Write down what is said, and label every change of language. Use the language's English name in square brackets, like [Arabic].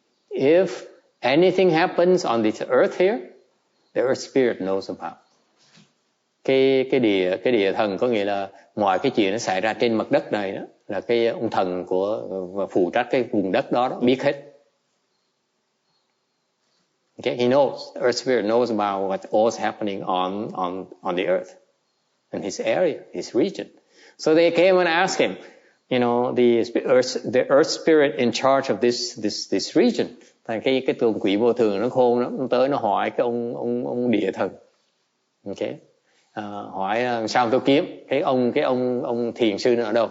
[English] If anything happens on this earth here, the earth spirit knows about. [Vietnamese] Cái địa thần có nghĩa là mọi cái chuyện nó xảy ra trên mặt đất này đó, là cái ông thần của phụ trách cái vùng đất đó biết hết. [English] Okay, he knows. The earth spirit knows about what all's happening on the earth, in his area, his region. So they came and asked him, you know, the earth spirit in charge of this region. [Vietnamese] Thành cái tuần quỷ vô thường nó khôn lắm, nó tới nó hỏi cái ông địa thần. Okay. Hỏi sao tôi kiếm cái ông thiền sư ở đâu?